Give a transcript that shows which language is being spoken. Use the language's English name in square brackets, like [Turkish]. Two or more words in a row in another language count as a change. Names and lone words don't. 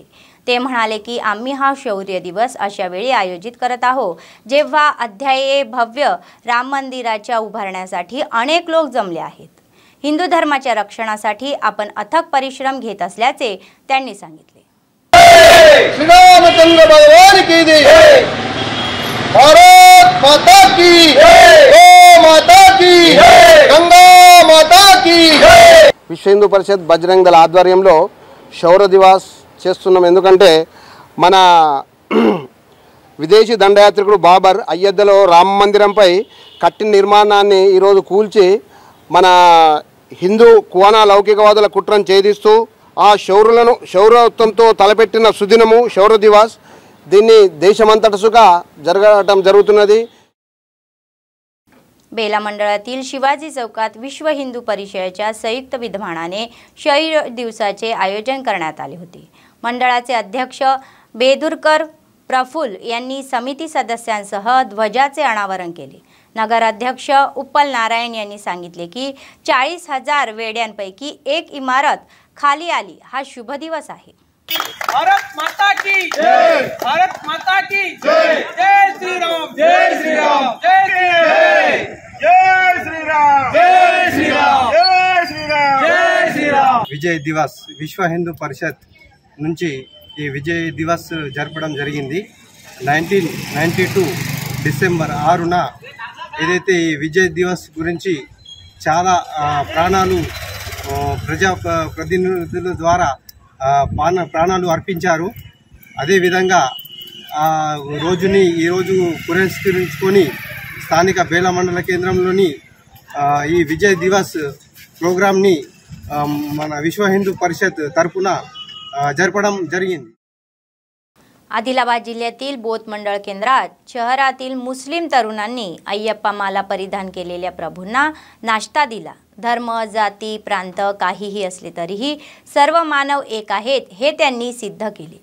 [Marathi] ते म्हणाले की आम्ही हा शौर्य दिवस अशा वेळी आयोजित करत आहोत जेव्हा अध्याये भव्य राम मंदिराच्या उभारण्यासाठी अनेक लोक जमले आहेत। हिंदू धर्माच्या रक्षणासाठी आपण अथक परिश्रम घेत असल्याचे त्यांनी सांगितले। [Hindi] श्रीरामचंद्र भगवान की जय, भारत माता की जय, गौ माता की जय, गंगा माता की जय। [Telugu] విశ్వ హిందూ పరిషత్ బజరంగ్ దళ ఆధ్వర్యంలో శౌర్య దివాస్ చేస్తున్నాం। ఎందుకంటే మన విదేశీ దండయాత్రికుడు బాబర్ అయోధ్యలో రామ మందిరంపై కట్టిన నిర్మాణాన్ని ఈరోజు కూల్చి మన హిందూ కువానా లౌకికవాదుల కుట్రను ఛేదిస్తూ ఆ శౌర్యత్వంతో తలపెట్టిన సుదినము శౌర్య దివాస్। దీన్ని దేశమంతటా జరగడం జరుగుతున్నది। [Marathi] बेला मंडळातील शिवाजी चौकात विश्व हिंदू परिषदेच्या संयुक्त विद्यमानाने शौर्य दिवसाचे आयोजन करण्यात आले होते। मंडळाचे अध्यक्ष बेदुरकर प्रफुल्ल यांनी समिती सदस्यांसह ध्वजाचे अनावरण केले। नगराध्यक्ष उपल नारायण यांनी सांगितले की 40,000 वेड्यांपैकी एक इमारत खाली आली हा शुभ दिवस आहे। [Hindi] भारत माता की जय, भारत माता की जय, जय श्री राम, जय श्री राम, जय श्री राम, जय श्री राम, जय श्री राम, जय श्री राम। [Telugu] విజయ్ దివస్ విశ్వ హిందూ పరిషత్ నుంచి ఈ విజయ్ దివస్ జరపడం జరిగింది। 1992 డిసెంబర్ 6న ఏదైతే ఈ విజయ్ దివస్ గురించి చాలా ప్రాణాలు ప్రజా ప్రతినిధుల ద్వారా ప్రాణాలు అర్పించారు। అదేవిధంగా రోజుని ఈరోజు పురస్కరించుకొని స్థానిక బేలా మండల కేంద్రంలోని ఈ విజయ్ దివస్ ప్రోగ్రామ్ని మన విశ్వ హిందూ పరిషత్ తరపున జరపడం జరిగింది। [Marathi] आदिलाबाद जिल्ह्यातील बोत मंडळ केंद्रात शहरातील मुस्लिम तरुणांनी अय्यप्पा माला परिधान केलेल्या प्रभूंना नाश्ता दिला। धर्म जाती प्रांत काहीही असले तरीही सर्व मानव एक आहेत हे त्यांनी सिद्ध केले।